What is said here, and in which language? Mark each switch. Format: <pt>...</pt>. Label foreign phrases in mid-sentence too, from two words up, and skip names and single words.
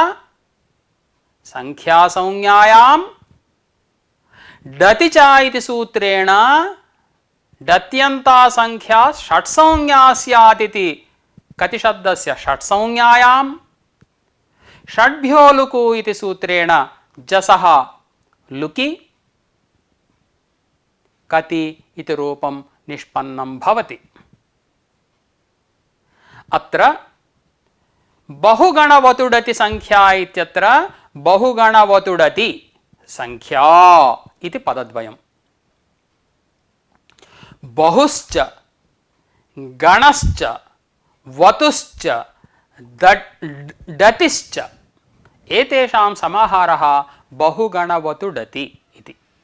<sa>సంఖ్యాసంజ్ఞాయాం డతి చ ఇతి సూత్రేణ డత్యంతా సంఖ్యా షట్సంజ్ఞా స్యాత్ ఇతి కతి శబ్దస్య షట్సంజ్ఞాయాం షడ్భ్యో లుకు ఇతి సూత్రేణ జసః లుకి కతి ఇతి రూపం నిష్పన్నం భవతి. అత్ర बहुगणवतुडति संख्या इत्यत्र बहुगणवतुडति संख्या इति पदद्वयम्। बहुश्च गणश्च वतुश्च डतिश्च एतेषां समाहारः बहुगणवतुडति इति।</sa>